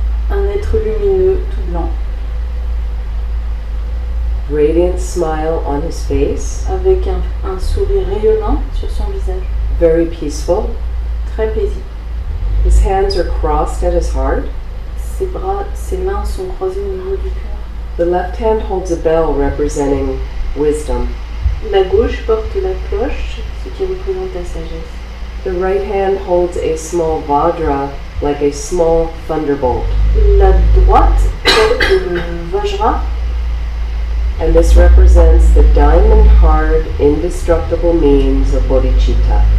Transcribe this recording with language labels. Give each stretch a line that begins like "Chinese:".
French: Un être lumineux tout blanc,
English: Radiant smile on his face.
French: avec un sourire rayonnant sur son visage,
English: Very peaceful.
French: très paisible.
English: His hands are crossed at his heart.
French: Ses mains sont croisées au niveau du cœur.
English: The left hand holds a bell representing wisdom.
French: La gauche porte la cloche, ce qui représente la sagesse.
English: The right hand holds a small vajra, like a small thunderbolt.
French: La droite porte le vajra,
English: And this represents the diamond-hard, indestructible means of bodhicitta.